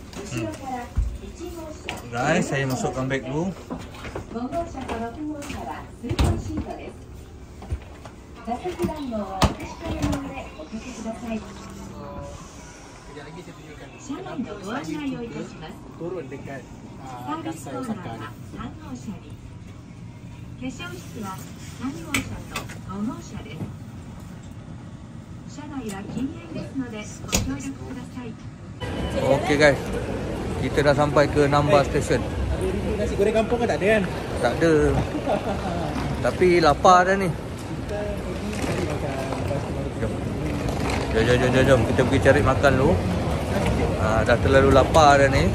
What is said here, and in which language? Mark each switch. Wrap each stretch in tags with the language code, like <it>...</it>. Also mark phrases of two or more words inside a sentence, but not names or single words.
<ms>Guys, saya masukkan beg dulu. Kejap lagi saya tunjukkan kenapa saya turun dekat Kansai Osaka ni.</ms> <ja>化粧室は3号車と5号車です。車内は禁煙ですのでご協力ください。</ja> <ms>Okey guys, kita dah sampai ke Namba Station. Nasi goreng kampung kan tak ada kan? Tak ada. Tapi lapar dah ni. Jom. Kita pergi cari makan dulu. Dah terlalu lapar dah ni.</ms>